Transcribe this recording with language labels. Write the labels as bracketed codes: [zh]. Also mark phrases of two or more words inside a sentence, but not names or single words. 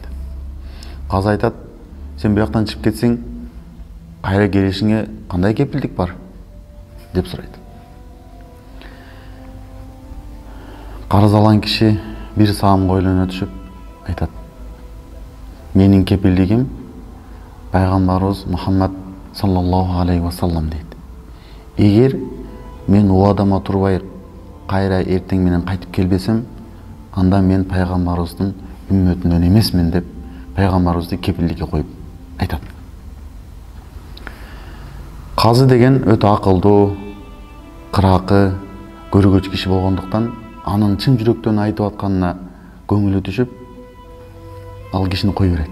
[ky] Казы айтат: Сен бияктан чыгып кетсең, кайра келишиңе кандай кепилдик бар деп сурайт. Карыз алган киши бир саамга ойлоно түшүп айтат: Менин кепилдигим Пайгамбарыбыз Мухаммад [ar] صلى الله عليه وسلم [ky] дейт. Эгер мен убадама турбай кайра эртең менен кайтып келбесем, анда мен Пайгамбарыбыздын үммөтүнөн эмесмин деп Пайгамбарыбызды кепилдикке коюп айтат. Казы деген өтө акылдуу, кыракы, көргөч киши болгондуктан анын чын жүрөктөн айтып атканына көңүлү түшүп, ал кишини кой берет.